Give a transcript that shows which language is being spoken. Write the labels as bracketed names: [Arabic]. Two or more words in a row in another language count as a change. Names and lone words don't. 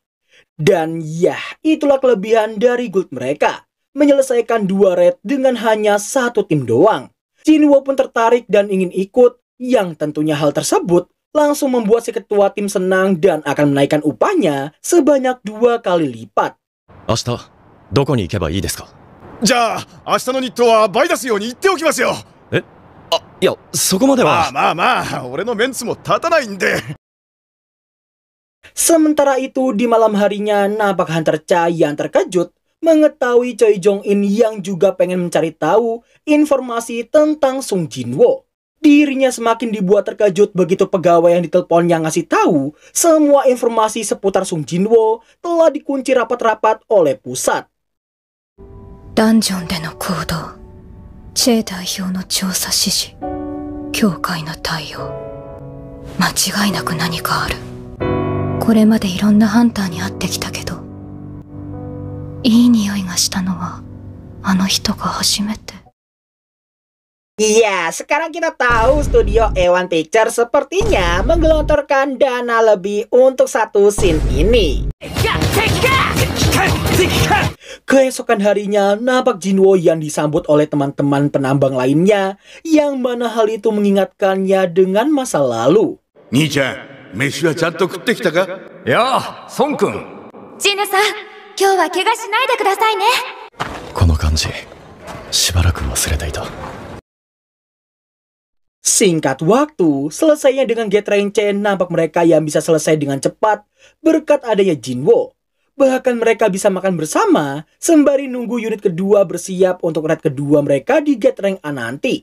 [Indonesian] Dan ya, itulah kelebihan dari guild mereka. Menyelesaikan 2 raid dengan hanya 1 tim doang. Jinwo pun tertarik dan ingin ikut, yang tentunya hal tersebut langsung membuat si ketua tim senang dan akan menaikkan upahnya sebanyak 2 kali lipat. [Japanese] 明日どこに行けばいいですか。じゃあ明日の日当は倍出すように言っておきますよ。え、あ、いやそこまでは。まあ俺のメンツも立たないんで。 [Indonesian] Sementara itu di malam harinya nampak Hunter Cha yang terkejut mengetahui Choi Jong-in yang juga pengen mencari tahu informasi tentang Sung Jinwo. Dirinya semakin dibuat terkejut begitu pegawai yang diteleponnya ngasih tahu semua informasi seputar Sung Jinwo telah dikunci rapat-rapat oleh pusat. [Japanese] ダンジョンでの行動、チェ代表の調査指示、教会の対応、間違いなく何かある。これまでいろんなハンターに会ってきたけど、いい匂いがしたのはあの人が初めて。 [Indonesian] Iya, sekarang kita tahu studio A1 Picture sepertinya menggelontorkan dana lebih untuk satu scene ini. Keesokan harinya, nampak Jinwo yang disambut oleh teman-teman penambang lainnya, yang mana hal itu mengingatkannya dengan masa lalu. [Japanese] 兄ちゃん、飯はちゃんと食ってきたか？やあ、孫君。ジヌさん、今日は怪我しないでくださいね。この感じ、しばらく忘れていた。 [Indonesian] Singkat waktu, selesainya dengan Get Rank C, nampak mereka yang bisa selesai dengan cepat berkat adanya Jinwo. Bahkan mereka bisa makan bersama sembari nunggu unit kedua bersiap untuk raid kedua mereka di Get Rank A nanti.